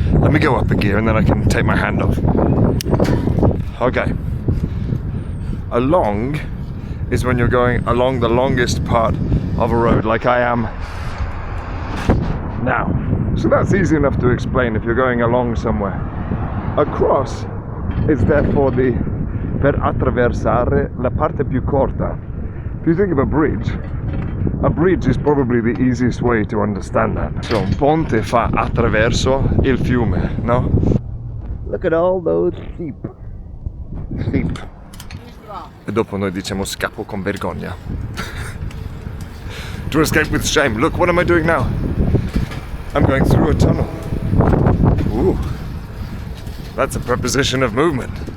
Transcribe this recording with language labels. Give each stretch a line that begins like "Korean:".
English: Let me go up a gear and then I can take my hand off. Okay. Along is when you're going along the longest part of a road, like I am now. So that's easy enough to explain if you're going along somewhere. Across is therefore the
Italian: per attraversare, la parte più corta.
English: If you think of a bridge is probably the easiest way to understand that.
Italian: So un ponte fa attraverso il fiume, no?
English: Look at all those sheep.
Italian: E dopo noi diciamo scappo con vergogna.
English: To escape with shame. Look, what am I doing now? I'm going through a tunnel. Ooh. That's a preposition of movement.